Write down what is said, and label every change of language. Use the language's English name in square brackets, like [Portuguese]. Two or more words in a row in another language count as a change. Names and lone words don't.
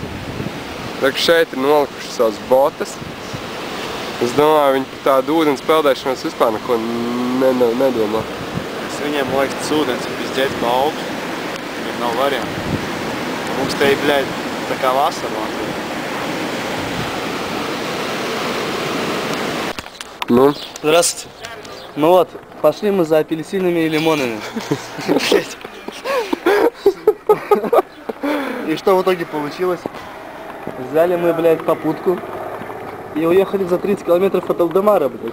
[Latvian] Rekur šeit ir nolikuši savas botas. Es domāju, viņi par tādu ūdens peldēšanos vispār neko nedomā. Viņiem liekas, tas ūdens ir pizdzēts pa augstu. Viņiem nav variantu. Mums te ir, bļaļ, tā kā vasara. [Russian] Ну? Здравствуйте. Ну вот, пошли мы за апельсинами и лимонами. И что в итоге получилось? Взяли мы, блядь, попутку и уехали за 30 километров от Алдемара, блядь.